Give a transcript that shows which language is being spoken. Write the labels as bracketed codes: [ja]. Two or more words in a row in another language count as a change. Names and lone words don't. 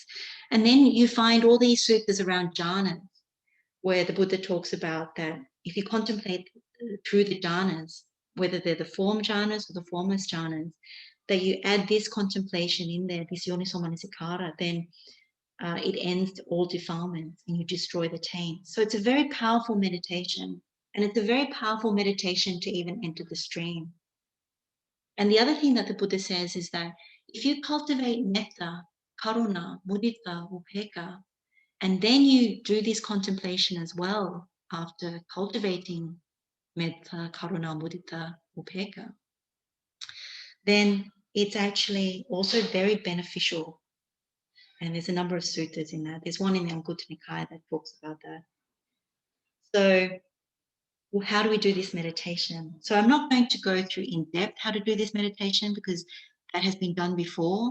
[en] And then you find all these suttas around jhanas, where the Buddha talks about that if you contemplate through the jhanas, whether they're the form jhanas or the formless jhanas, that you add this contemplation in there, this Yonisomanasikara, then it ends all defilements and you destroy the taint. So it's a very powerful meditation, and it's a very powerful meditation to even enter the stream. And the other thing that the Buddha says is that if you cultivate [pi] metta, karuna, mudita, upekkha, [en] and then you do this contemplation as well after cultivating [pi] metta, karuna, mudita, upekkha, [en] then it's actually also very beneficial. And there's a number of suttas in that. There's one in the Anguttara Nikaya that talks about that. So, well, how do we do this meditation? So I'm not going to go through in depth how to do this meditation, because that has been done before.